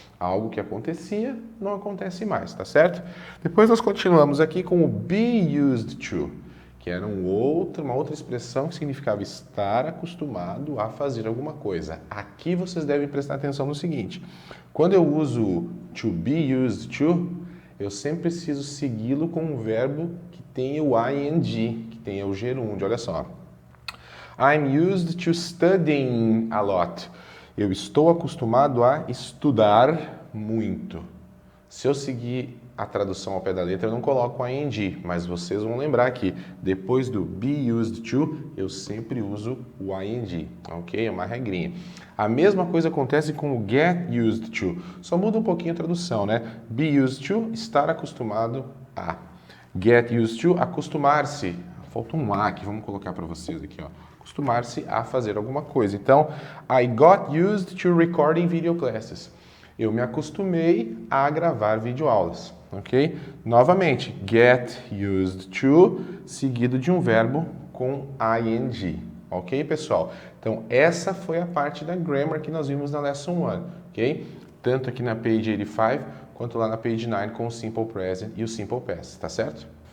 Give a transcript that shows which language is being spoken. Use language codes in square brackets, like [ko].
[pt] Algo que acontecia, não acontece mais, tá certo? Depois nós continuamos aqui com o be used to, que era uma outra expressão que significava estar acostumado a fazer alguma coisa. Aqui vocês devem prestar atenção no seguinte: quando eu uso to be used to, eu sempre preciso segui-lo com um verbo que tenha o ing, que tenha o gerúndio. Olha só. [en] I'm used to studying a lot. [pt] Eu estou acostumado a estudar muito. Se eu seguir a tradução ao pé da letra, eu não coloco o ing, mas vocês vão lembrar que depois do be used to, eu sempre uso o ing, ok? É uma regrinha. A mesma coisa acontece com o get used to, só muda um pouquinho a tradução, né? Be used to, estar acostumado a. Get used to, acostumar-se. Falta um a aqui, vamos colocar para vocês aqui, ó. Acostumar-se a fazer alguma coisa. [en] Então, I got used to recording video classes. [pt] Eu me acostumei a gravar videoaulas, ok? Novamente, get used to, seguido de um verbo com ing, ok, pessoal? Então, essa foi a parte da grammar que nós vimos na Lesson 1, ok? Tanto aqui na page 85, quanto lá na page 9 com o Simple Present e o Simple Past, tá certo?